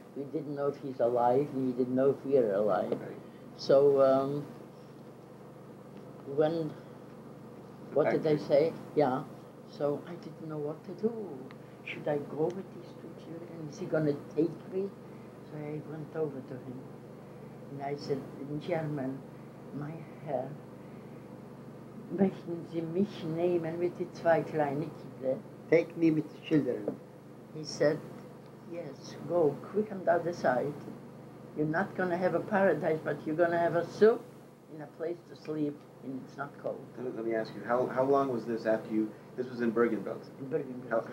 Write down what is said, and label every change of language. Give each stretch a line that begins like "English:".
English: We didn't know if he's alive, and we didn't know if we are alive. Right. So when, what did they say? Yeah. So I didn't know what to do. Should I go with these 2 children? Is he going to take me? So I went over to him. And I said in German,
German: mein Herr, möchten Sie mich nehmen mit die 2 kleinen Kinder?
English: Take me with the children. He said, yes, go quick on the other side. You're not going to have a paradise, but you're going to have a soup and a place to sleep, and it's not cold. Let me ask you, how long was this after you, this was in Bergen-Belsen? In Bergen-Belsen.